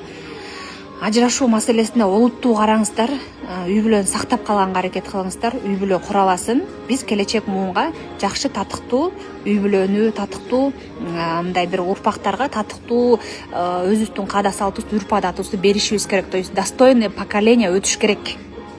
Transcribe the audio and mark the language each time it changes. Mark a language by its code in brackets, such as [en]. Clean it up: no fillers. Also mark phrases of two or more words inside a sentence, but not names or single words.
[ky] Ажырашуу маселесине олуттуу караңыздар, үй бүлөнү сактап калганга аракет кылыңыздар, үй бүлө кура аласың. Биз келечек муунга жакшы татыктуу үй бүлөнү, татыктуу мындай бир урпактарга татыктуу өзүбүздүн каада салтыбызды, үрп адатыбызды беришибиз керек. [ru] То есть достойный поколение [ky] өтүш керек.